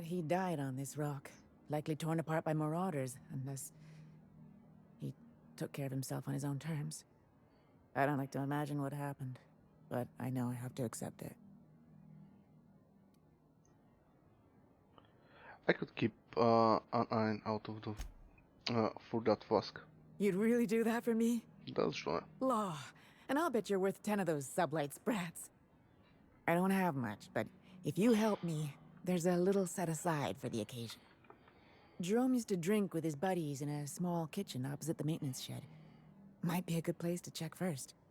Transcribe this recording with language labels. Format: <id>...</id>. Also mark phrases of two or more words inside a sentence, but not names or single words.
<en>He died on this rock, likely torn apart by marauders, unless he took care of himself on his own terms. I don't like to imagine what happened, but I know I have to accept it. I could keep an eye out of the for that flask. You'd really do that for me?</en> <bg>Да, защо не?</bg> <en>Law. And I'll bet you're worth 10 of those Sublight sprats. I don't have much, but if you help me, there's a little set aside for the occasion. Jerome used to drink with his buddies in a small kitchen opposite the maintenance shed. Might be a good place to check first.</en>